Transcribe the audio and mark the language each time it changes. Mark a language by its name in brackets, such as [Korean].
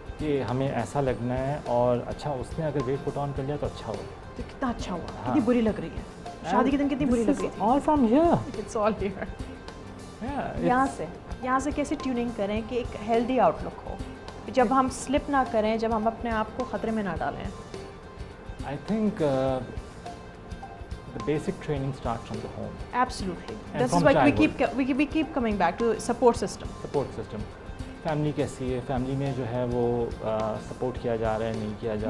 [Hindi] कि हमें ऐसा लगना है और अच्छा उसने अगर [English] weight put on [Hindi] कर लिया तो अच्छा हो. तो कितना अच्छा हुआ, हाँ. कितनी बुरी लग रही है. शादी के दिन कितनी बुरी लग रही थी. [English] All from here. It's all here. Yeah. [Hindi] यहाँ से कैसे ट्यूनिंग करें कि एक हेल्दी आउटलुक हो, जब हम स्लिप ना करें, जब हम अपने आप को ख़तरे में ना डालें. [English] I think the basic training starts from the home. Absolutely. And This is from why childhood. we keep coming back to support system. Support system. [Hindi] Family कैसी है, फैमिली में जो है वो सपोर्ट किया जा रहा है, नहीं किया जा